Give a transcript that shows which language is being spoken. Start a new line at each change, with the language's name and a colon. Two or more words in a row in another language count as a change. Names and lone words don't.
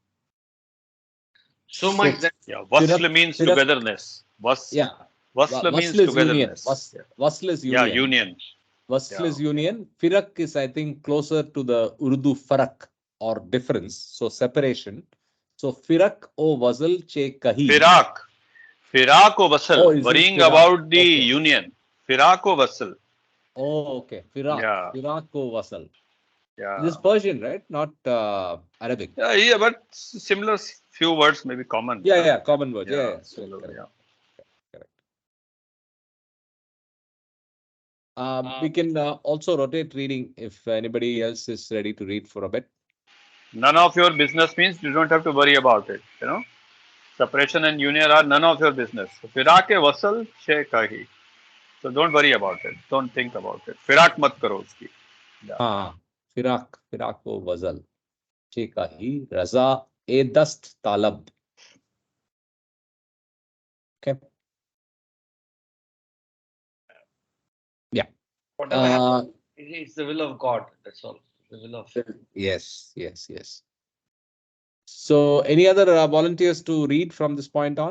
English: So So much that Yeah, Firak, wasl means Firak, togetherness. yeah. Wasl means Wasl is union. togetherness. Yeah, Wasl is yeah, union. union. Wasl Yeah, is union. Firak is, I think, closer to the Urdu farak or difference. So separation. So
Persian: فراق و وصل چه خواهی. فراق. فراق و
English: Oh, wasl. is it Worrying Firak? about the Okay. union.
Persian: فراق و وصل.
English: Oh, okay. Firak. Yeah,
Persian: فراق و وصل.
English: yeah. This is Persian, right? Not Arabic. Yeah, but similar few words may be common. Yeah, Huh? yeah. Common word. Yeah, Yeah. similar. Correct. Yeah. Correct. We can also rotate reading if anybody else is ready to read for a bit. None of your business means you don't have to worry about it. You know, separation and union are none of your business.
Persian: فراق و وصل چه خواهی.
English: So don't worry about it. Don't think about it.
Hindi: फिराक मत करो उसकी.
English: Yeah.
Persian: हाँ فراق فراق و وصل چه خواهی رضای دوست طلب.
English: Okay. Yeah. whatever happens, it's the will of God. That's all. The will of Yes, yes, yes. So any other volunteers to read from this point on?